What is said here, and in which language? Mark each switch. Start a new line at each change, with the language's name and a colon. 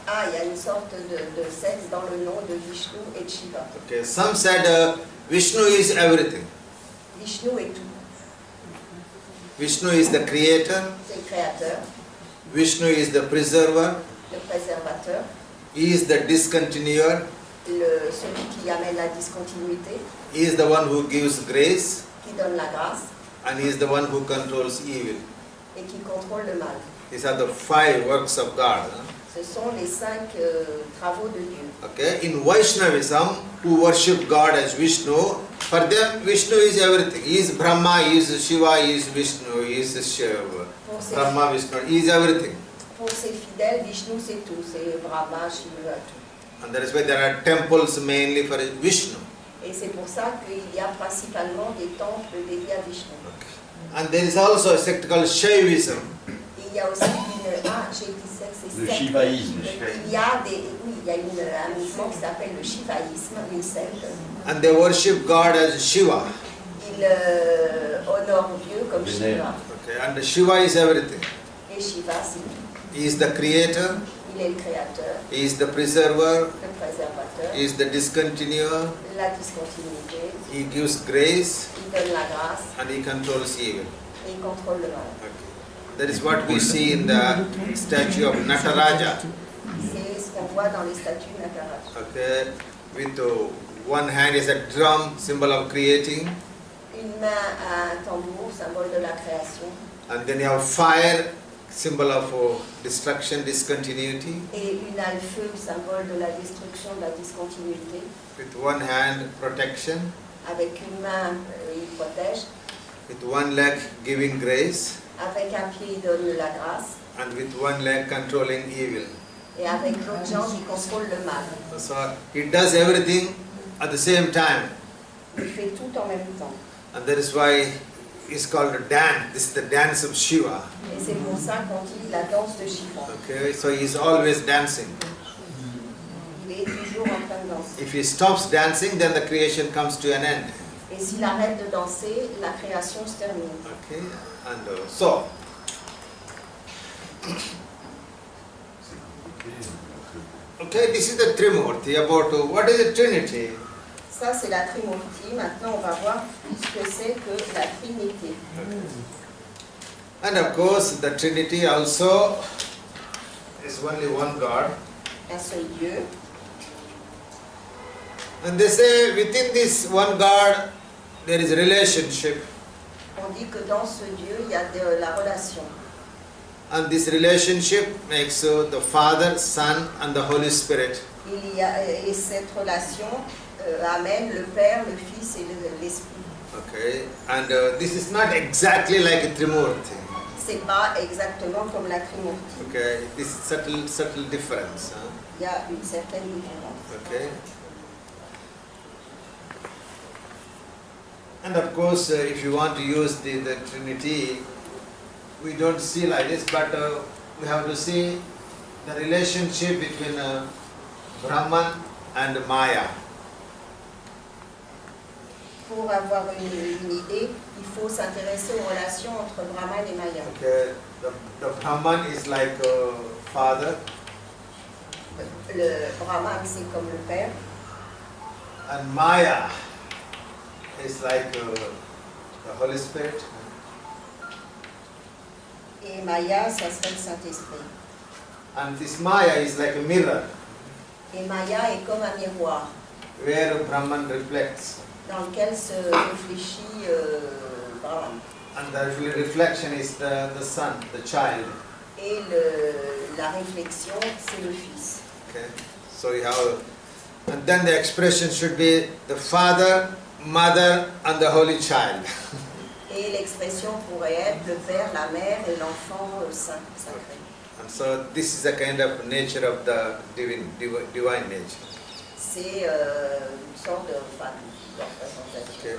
French: Ah, il y a une sorte de sexe dans le nom de Vishnu et de Shiva.
English: Okay, some said Vishnu is everything.
French: Vishnu est tout.
English: Vishnu is the creator.
French: C'est le créateur,
English: Vishnu is the preserver.
French: le préservateur,
English: He is the discontinuer.
French: celui qui amène la discontinuité,
English: He is the one who gives grace.
French: qui donne la grâce
English: And he is the one who controls evil.
French: et qui contrôle le mal.
English: These are the 5 works of God.
French: Ce sont les 5 travaux de Dieu.
English: Okay, in Vaishnavism, who worship God as Vishnu, for them Vishnu is everything. He is Brahma, he is Shiva, he is Vishnu, he is Shiva. Brahma, Vishnu, he is everything.
French: Pour ces fidèles, Vishnu c'est tout, c'est Brahma, Shiva, tout.
English: And that is why there are temples mainly for Vishnu.
French: Et c'est pour ça qu'il y a principalement des temples dédiés à Vishnu.
English: Okay. And there is also a sect called Shaivism.
French: Il y a aussi j'ai dit sexe, c'est Le secte. shivaïsme. Il y a un mouvement qui s'appelle le shivaïsme, une secte.
English: And they worship God as Shiva.
French: Ils honorent Dieu comme Shiva.
English: Okay. And Shiva is everything.
French: Et Shiva, c'est tout.
English: He is the creator,
French: Il est le créateur,
English: he is the preserver,
French: le préservateur,
English: he is the discontinuer,
French: la discontinuité,
English: he gives grace,
French: il donne la grâce
English: and he controls evil.
French: et il contrôle le mal.
English: Okay. That is what we see in the statue of Nataraja.
French: C'est ce qu'on voit dans les statues Nataraja.
English: Okay, with one hand is a drum, symbol of creating,
French: Une main à un tambour, symbole de la création.
English: and then you have fire, symbol of destruction, discontinuity.
French: Et une a le feu, symbole de la destruction, de la discontinuité.
English: With one hand, protection.
French: Avec une main, il protège.
English: With one leg, giving grace.
French: Avec un pied, il donne la grâce.
English: And with one leg, controlling evil.
French: Et avec l'autre jambe, il contrôle le mal.
English: So he does everything at the same time.
French: Il fait tout en même temps.
English: And that is why it's called a dance. This is the dance of Shiva.
French: Et c'est pour ça qu'on dit la danse de Shiva.
English: Okay, so he is always dancing.
French: Il est toujours en train de danser.
English: If he stops dancing, then the creation comes to an end.
French: Et s'il arrête de danser, la création se termine.
English: Okay, and so. Okay, this is the Trimurti. About what is the Trinity?
French: Ça, c'est la Trimurti. Maintenant, on va voir ce que c'est que la Trinité.
English: And of course, the Trinity also is only one God.
French: Un seul Dieu.
English: And they say within this one God, there is a relationship.
French: On dit que dans ce Dieu, il y a de la relation.
English: And this relationship makes the Father, Son, and the Holy Spirit.
French: Et cette relation amène le Père, le Fils et l'Esprit.
English: Okay, and this is not exactly like a Trimurti.
French: C'est pas exactement comme la Trimurti.
English: Okay, this is subtle difference.
French: Il y a une certaine différence.
English: Okay. And of course, if you want to use the Trinity, we don't see like this, but we have to see the relationship between Brahman and Maya.
French: Pour avoir une idée, il faut s'intéresser aux relations entre Brahman et Maya.
English: Okay, the Brahman is like father.
French: Le Brahman, c'est comme le Père.
English: And Maya is like the Holy Spirit.
French: Et Maya, ça serait le Saint-Esprit.
English: And this Maya is like a mirror.
French: Et Maya est comme un miroir
English: Where Brahman reflects.
French: dans lequel se réfléchit Brahman.
English: And the reflection is the son, the child.
French: Et la réflexion, c'est le Fils.
English: Okay. So you have, and then the expression should be the Father, Mother, and the Holy Child.
French: Et l'expression pourrait être le Père, la Mère et l'enfant sacré.
English: And so this is the kind of nature of the divine nature.
French: C'est une sorte de représentation.